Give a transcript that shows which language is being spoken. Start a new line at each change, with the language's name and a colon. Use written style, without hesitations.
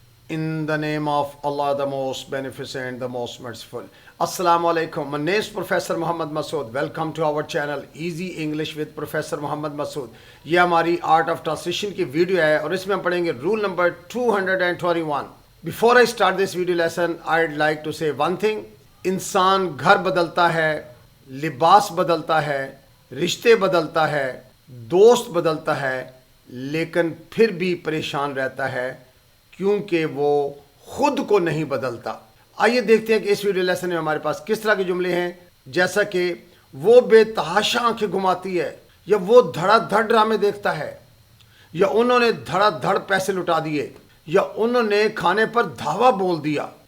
English: In the name of Allah, the most beneficent, the most merciful. Assalamu alaikum. My name is Professor Muhammad Masood. Welcome to our channel Easy English with Professor Muhammad Masood.
Hindi: ये हमारी art of translation की video है और इसमें हम पढ़ेंगे rule number 221.
English: Before I start this video lesson, I'd like to say one thing.
Hindi: इंसान घर बदलता है, लिबास बदलता है, रिश्ते बदलता है, दोस्त बदलता है, लेकिन फिर भी परेशान रहता है क्योंकि वो खुद को नहीं बदलता. आइए देखते हैं कि इस वीडियो लेसन में हमारे पास किस तरह के जुमले हैं, जैसा कि वो बेतहाशा आंखें घुमाती है, या वो धड़ाधड़ ड्रामे देखता है, या उन्होंने धड़ाधड़ पैसे लुटा दिए, या उन्होंने खाने पर धावा बोल दिया.